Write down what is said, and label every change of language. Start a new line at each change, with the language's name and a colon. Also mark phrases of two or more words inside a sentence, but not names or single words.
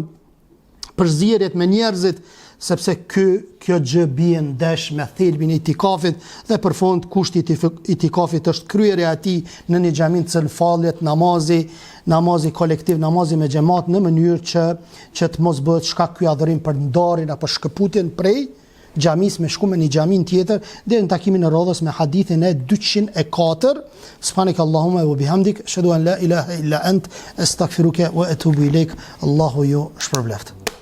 Albanian: përzierjet me njerëzit, sepse kjo gjë bie ndesh me thelbin e itikafit, dhe për fund kushti i itikafit është kryerja e tij në një xhamin të fallet namazi kolektiv, namazi me xhamat, në mënyrë që të mos bëhet shkak ky adhurim për ndarjen apo shkëputjen prej xhamis me shku me një xhamin tjetër, deri në takimin e radhës me hadithin e 204.
Arabic: سبحانك اللهم وبحمدك، أشهد أن لا إله إلا أنت، أستغفرك وأتوب إليك.
Albanian: Allahu ju shpërbleft.